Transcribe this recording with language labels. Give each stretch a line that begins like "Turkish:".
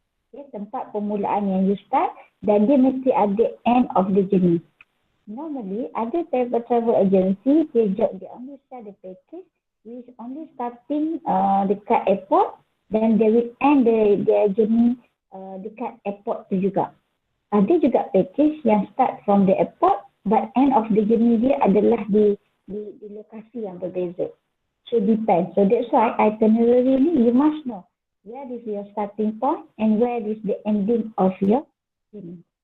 Malay: Okay, tempat permulaan yang you start, dan dia mesti ada
English: end of the journey. Normally, ada travel agency, they only start the package, which only starting dekat airport, then they will end their journey dekat airport tu juga.
Malay: Ada juga package yang
English: start from the airport, but end of the journey
Malay: dia adalah di lokasi yang berbeza.
English: So depends. So that's why itinerary ni you must know where is your starting point and where is the ending of your journey.